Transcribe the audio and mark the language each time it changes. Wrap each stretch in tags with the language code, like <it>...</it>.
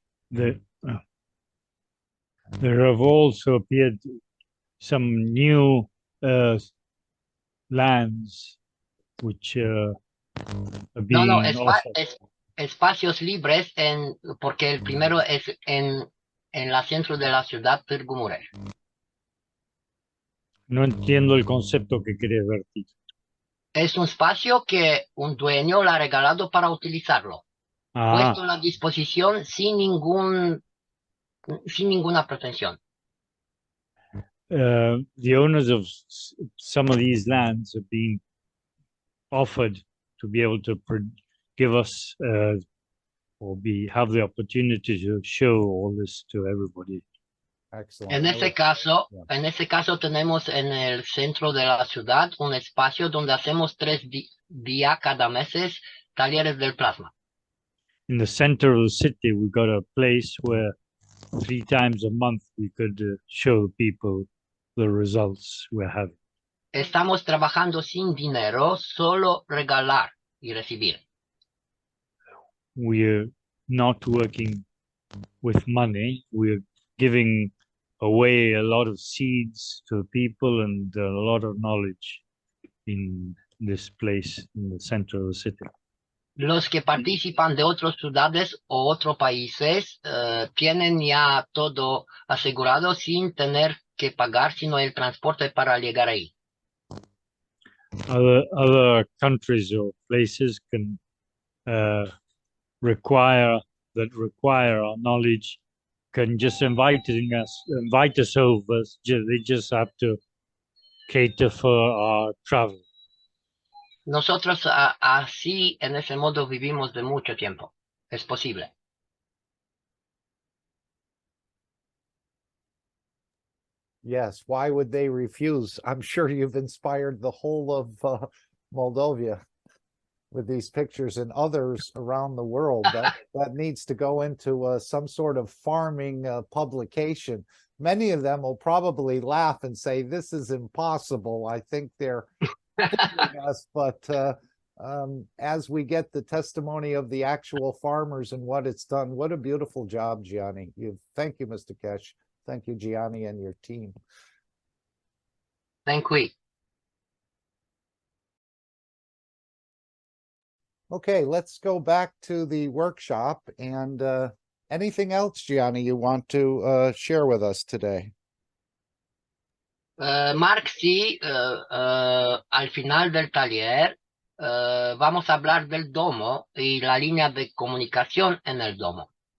<en>There have also appeared some new lands which are being No, offered.</en> <es>espacios libres porque el primero es en la centro de la ciudad, Târgu. No entiendo el concepto que querés vertir. Es un espacio que un dueño le ha regalado para utilizarlo. Puesto a la disposición sin ninguna pretensión.</es> <en>The owners of some of these lands have been offered to be able to give us or have the opportunity to show all this to everybody. Excellent.</en> <es>En ese caso tenemos en el centro de la ciudad un espacio donde hacemos 3 días cada mes talleres del plasma.</es> <en>In the center of the city, we got a place where 3 times a month we could show people the results we're having.</en> <es>Estamos trabajando sin dinero, solo regalar y recibir.</es> <en>We're not working with money. We're giving away a lot of seeds to people and a lot of knowledge in this place in the center of the city.</en> <es>Los que participan de otras ciudades o otros países tienen ya todo asegurado sin tener que pagar, sino el transporte para llegar ahí.</es> <en>Other countries or places can require our knowledge, can just invite us over. They just have to cater for our travel.</en> <es>Nosotros así, en ese modo, vivimos de mucho tiempo. Es posible.</es> <en>Yes, why would they refuse? I'm sure you've inspired the whole of Moldova with these pictures, and others around the world. That needs to go into some sort of farming publication. Many of them will probably laugh and say, this is impossible. I think they're kidding us, but as we get the testimony of the actual farmers and what it's done, what a beautiful job, Gianni. Thank you, Mr. Kesh. Thank you, Gianni, and your team. Thank you. Okay, let's go back to the workshop and anything else, Gianni, you want to share with us today?</en> <es>Mark, sí, al final del taller vamos a hablar del domo y la línea de comunicación en el domo.</es>